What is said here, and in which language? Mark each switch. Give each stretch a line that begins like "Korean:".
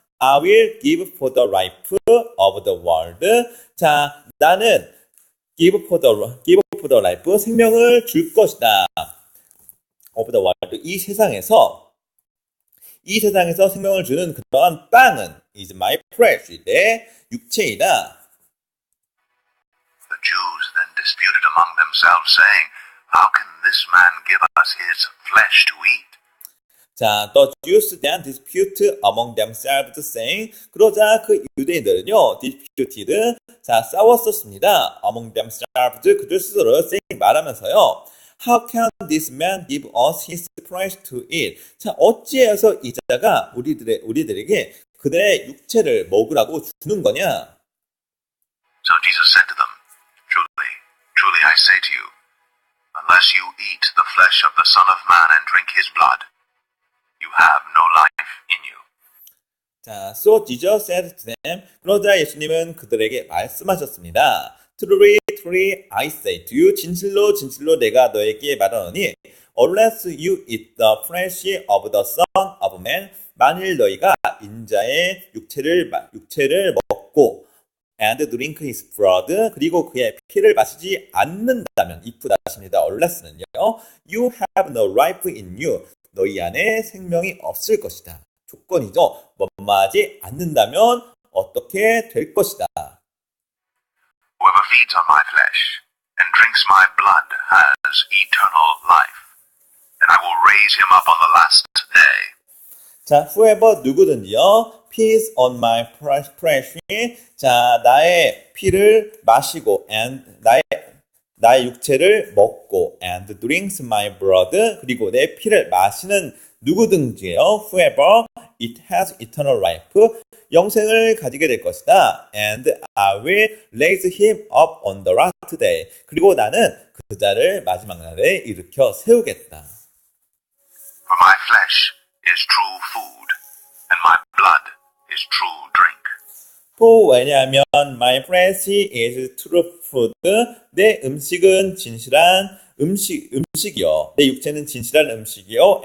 English: I will give for the life of the world.
Korean: 자, 나는
English: give for the life,
Korean: 생명을 줄 것이다.
English: of the world,
Korean: 이 세상에서 생명을 주는 그러한 빵은
English: is my flesh,
Korean: 내 육체이다.
English: The Jews then disputed among themselves, saying, How can this man give us his flesh to eat? 자, the Jews then dispute among themselves, saying,
Korean: 그러자 그 유대인들은요,
English: disputed,
Korean: 자, 싸웠었습니다.
English: among themselves,
Korean: 그들 스스로
English: saying,
Korean: 말하면서요,
English: How can this man give us his flesh to eat?
Korean: 자, 어찌해서 이 자가 우리들에게 그들의 육체를 먹으라고 주는 거냐?
English: So Jesus said to them, Truly, truly I say to you, unless you eat the flesh of the Son of Man and drink his blood, you have no life in you. 자, so Jesus said to them,
Korean: 그러자 예수님은 그들에게 말씀하셨습니다.
English: Truly, truly, I say to you,
Korean: 진실로, 진실로 내가 너에게 말하노니,
English: unless you eat the flesh of the Son of Man,
Korean: 만일 너희가 인자의 육체를 먹고,
English: and drink his blood,
Korean: 그리고 그의 피를 마시지 않는다면,
English: if
Korean: 다십니다.
English: unless는요, you have no life in you,
Korean: 너희 안에 생명이 없을 것이다. 조건이죠. 뭐뭐하지 않는다면 어떻게 될 것이다.
English: Whoever feeds on my flesh and drinks my blood has eternal life, and I will raise him up on the last day.
Korean: 자, whoever 누구든지요,
English: feeds on my flesh,
Korean: 자, 나의 피를 마시고, and 나의 육체를 먹고,
English: and drinks my blood,
Korean: 그리고 내 피를 마시는 누구든지요, whoever,
English: it has eternal life,
Korean: 영생을 가지게 될 것이다.
English: And I will raise him up on the last day.
Korean: 그리고 나는 그 자를 마지막 날에 일으켜 세우겠다.
English: For my flesh is true food, and my blood is true drink.
Korean: 왜냐하면
English: my flesh is true food.
Korean: 내 음식은 진실한 음식이요. 내 육체는 진실한 음식이요.